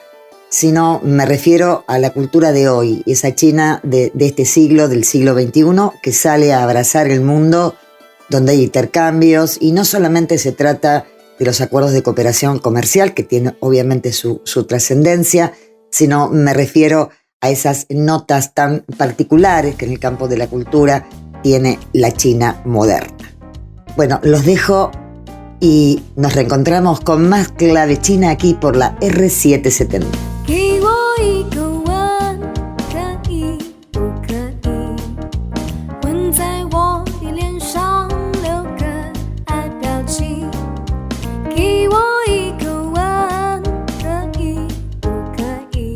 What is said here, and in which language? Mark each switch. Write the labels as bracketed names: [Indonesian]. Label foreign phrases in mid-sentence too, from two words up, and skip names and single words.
[Spanish] sino me refiero a la cultura de hoy, esa China de este siglo, del siglo XXI, que sale a abrazar el mundo, donde hay intercambios, y no solamente se trata de los acuerdos de cooperación comercial, que tienen obviamente su trascendencia, sino me refiero a esas notas tan particulares que en el campo de la cultura tiene la China moderna. Bueno, los dejo y nos reencontramos con más Clave China aquí por la R770. [Chinese] 给我一个吻，可以不可以？吻在我的脸上，留个爱表情。给我一个吻，可以不可以？